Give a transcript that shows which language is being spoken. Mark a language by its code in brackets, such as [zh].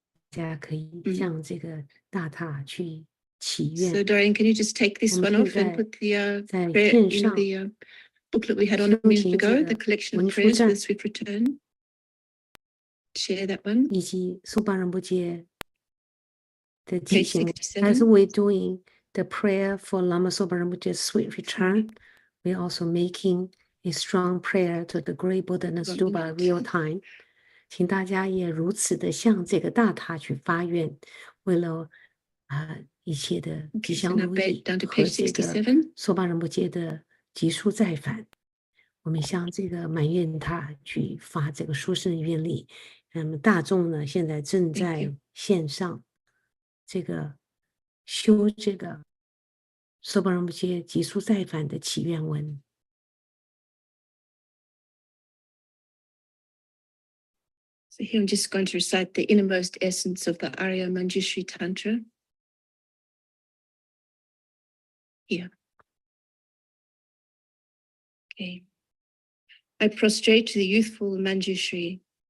[zh] 大家可以向这个大塔去祈愿。 [en] So Dorian, can you just take this one off and put the prayer in the booklet we had on a minute ago, the collection of prayers for the Swift Return. Share that one. [zh] 以及苏巴仁波切的 [en] Page [zh] 提醒 [en] 67. As we're doing the prayer for Lama Sopa Rinpoche's sweet return, we're also making a strong prayer to the Great Buddha Stupa real time. [zh] 请大家也如此的向这个大塔去发愿，为了一切的吉祥如意和这个索巴仁波切的急速再返，我们向这个满愿塔去发这个殊胜的愿力。那么大众呢，现在正在线上这个修这个索巴仁波切急速再返的祈愿文。 [en] So here I'm just going to recite the innermost essence of the Arya Manjushri Tantra. Here. Okay. I prostrate to the youthful Manjushri.